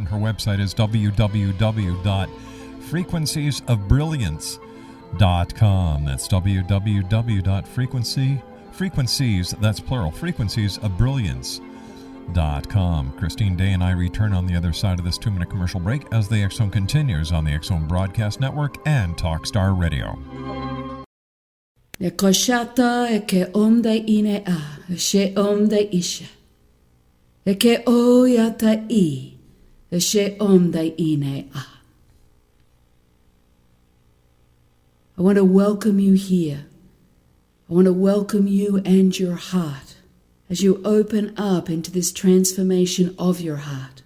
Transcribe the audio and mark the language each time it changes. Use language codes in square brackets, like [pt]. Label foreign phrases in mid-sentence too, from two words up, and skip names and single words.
[en] Her website is www.frequenciesofbrilliance.com. That's www.frequencies, that's plural, frequenciesofbrilliance.com. Christine Day and I return on the other side of this 2-minute commercial break as the X Zone continues on the X Zone Broadcast Network and Talkstar Radio. Le koshata e ke omda ine a, she omda isha. E ke o yata I, she omda ine a. I want to welcome you here. I want to welcome you and your heart as you open up into this transformation of your heart.